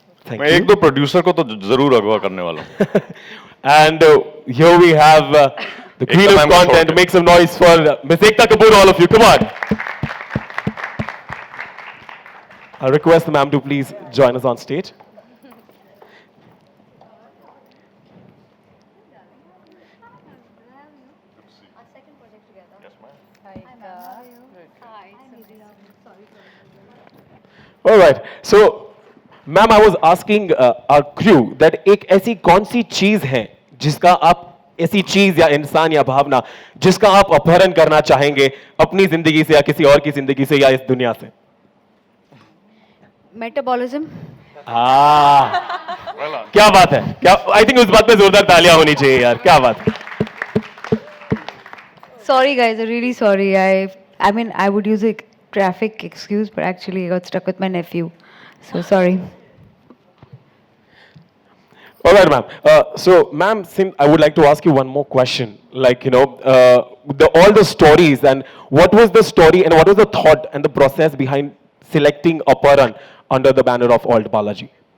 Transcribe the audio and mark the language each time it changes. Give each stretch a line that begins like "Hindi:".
Hindi: मैं एक दो प्रोड्यूसर को तो जरूर अगवा करने वाला हूँ.
English: And here we have the queen of content. Make some noise for Miss Ekta Kapoor, all of you. Come on. I request the ma'am to please join us on stage. All right. So, ma'am, I was asking our crew that
Hindi: एक ऐसी कौन सी चीज है जिसका आप ऐसी चीज या इंसान या भावना जिसका आप अपहरण करना चाहेंगे अपनी जिंदगी से या किसी और की जिंदगी से या इस दुनिया से? मेटाबॉलिज्म। क्या बात है, क्या
English: I think
Hindi: उस बात पे जोरदार तालियां होनी चाहिए यार, क्या बात है.
English: Sorry guys, I'm really sorry. I mean I would use a traffic excuse, but actually I got stuck with my nephew. So sorry. All right, ma'am. So, ma'am, I would like to ask you one more question. Like, all the stories, and what was the story and what was the thought and the process behind selecting Aparan under the banner of Alt Balaji?